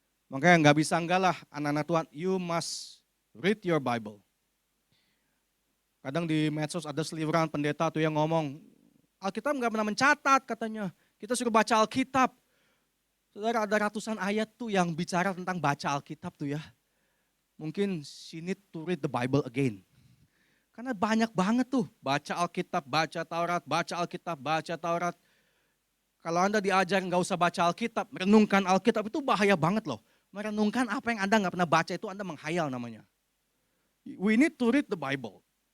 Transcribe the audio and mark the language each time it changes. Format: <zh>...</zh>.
<id>Makanya nggak bisa enggak lah anak-anak Tuhan,</id> <en>you must read your Bible.</en> <id>Kadang di medsos ada seliweran pendeta tuh yang ngomong, Alkitab nggak pernah mencatat katanya. Kita suruh baca Alkitab. Saudara, ada ratusan ayat tuh yang bicara tentang baca Alkitab tuh ya. Mungkin</id> <en>she need to read the Bible again.</en> <id>Karena banyak banget tuh, baca Alkitab, baca Taurat, baca Alkitab, baca Taurat. Kalau Anda diajar nggak usah baca Alkitab, merenungkan Alkitab itu bahaya banget loh. Merenungkan apa yang Anda nggak pernah baca itu Anda menghayal namanya.</id> <en>We need to read the Bible.</en>